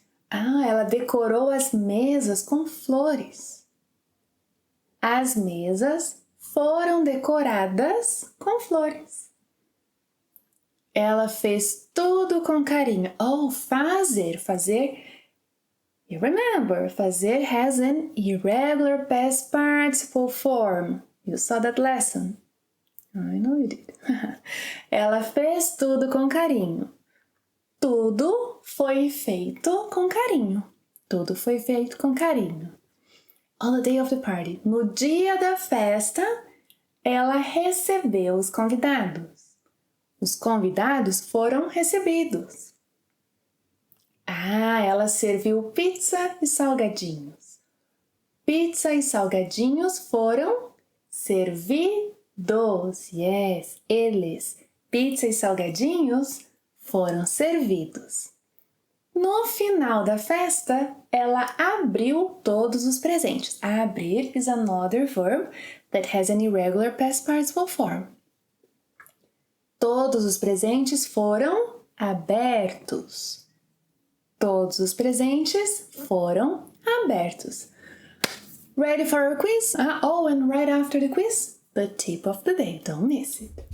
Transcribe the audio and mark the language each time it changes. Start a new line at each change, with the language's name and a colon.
Portuguese: Ela decorou as mesas com flores. As mesas foram decoradas com flores. Ela fez tudo com carinho. Oh, fazer.
English: You remember, fazer has an irregular past participle form. You saw that lesson. I know you did.
Portuguese: Ela fez tudo com carinho. Tudo foi feito com carinho. Tudo foi feito com carinho.
English: On the day of the party.
Portuguese: No dia da festa, ela recebeu os convidados. Os convidados foram recebidos. Ela serviu pizza e salgadinhos. Pizza e salgadinhos foram servidos.
English: Yes,
Portuguese: eles. Pizza e salgadinhos foram servidos. No final da festa, ela abriu todos os presentes.
English: Abrir is another verb that has an irregular past participle form.
Portuguese: Todos os presentes foram abertos. Todos os presentes foram abertos.
English: Ready for our quiz? And right after the quiz, the tip of the day. Don't miss it.